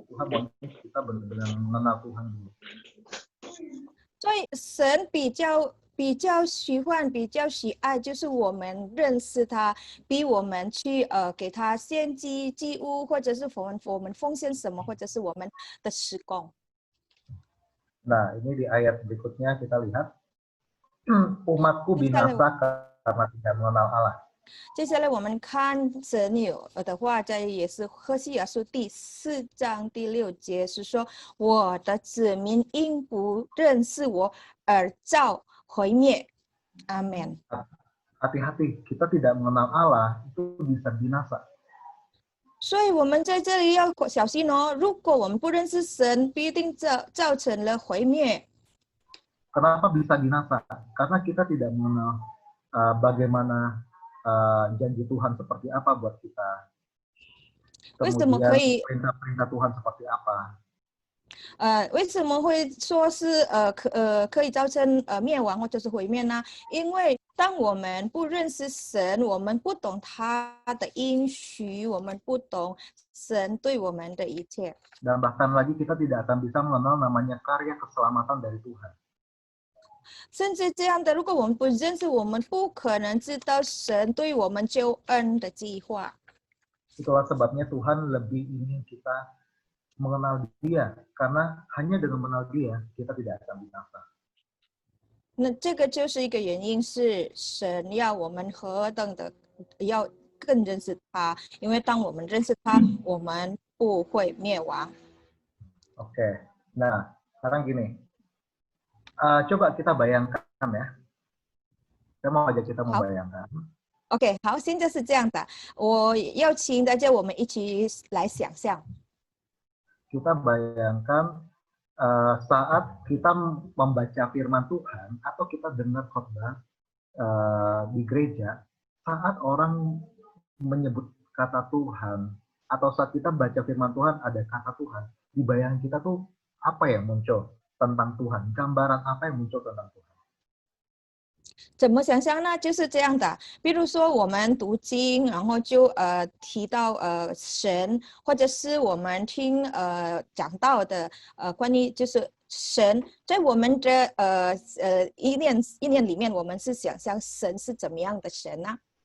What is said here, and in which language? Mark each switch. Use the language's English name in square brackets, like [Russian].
[Indonesian] Tuhan mau kita benar-benar mengenal Tuhan dulu. [Chinese] 所以神比较喜欢、比较喜爱，就是我们认识他，比我们去给他献祭物，或者是我们奉献什么，或者是我们的施工。 [Indonesian] Nah, ini di ayat berikutnya kita lihat umatku binasa karena tidak mengenal Allah. [Chinese] 接下来我们看神有的话，在也是何西亚书第4章第6节是说，我的子民因不认识我而遭毁灭。阿门。 [Indonesian] Hati-hati, kita tidak mengenal Allah itu bisa binasa. [Chinese] 所以我们在这里要小心哦，如果我们不认识神，必定造成了毁灭。 [Indonesian] Kenapa bisa binasa? Karena kita tidak mengenal bagaimana janji Tuhan seperti apa buat kita. Kemudian perintah-perintah Tuhan seperti apa. [Chinese] 为什么会说是可以造成灭亡或者是毁灭呢？因为当我们不认识神，我们不懂他的应许，我们不懂神对我们的一切。 [Indonesian] Dan bahkan lagi kita tidak akan bisa mengenal namanya karya keselamatan dari Tuhan. [Chinese] 甚至这样的，如果我们不认识，我们不可能知道神对我们救恩的计划。 [Indonesian] Itulah sebabnya Tuhan lebih ingin kita mengenal Dia, karena hanya dengan mengenal Dia kita tidak akan binasa. [Chinese] 那这个就是一个原因，是神要我们何等的要更认识他，因为当我们认识他，我们不会灭亡。 [Indonesian] Oke, nah sekarang gini, coba kita bayangkan ya, saya mau ajak kita membayangkan. [Chinese] OK， 好，现在是这样的，我要请大家我们一起来想象。 [Indonesian] Kita bayangkan saat kita membaca firman Tuhan atau kita dengar khotbah di gereja, saat orang menyebut kata Tuhan atau saat kita baca firman Tuhan ada kata Tuhan, di bayangan kita tuh apa yang muncul tentang Tuhan, gambaran apa yang muncul tentang Tuhan. [Chinese] 怎么想象呢？就是这样的，比如说我们读经，然后就提到神，或者是我们听讲到的关于就是神，在我们的意念里面，我们是想象神是怎么样的神呢？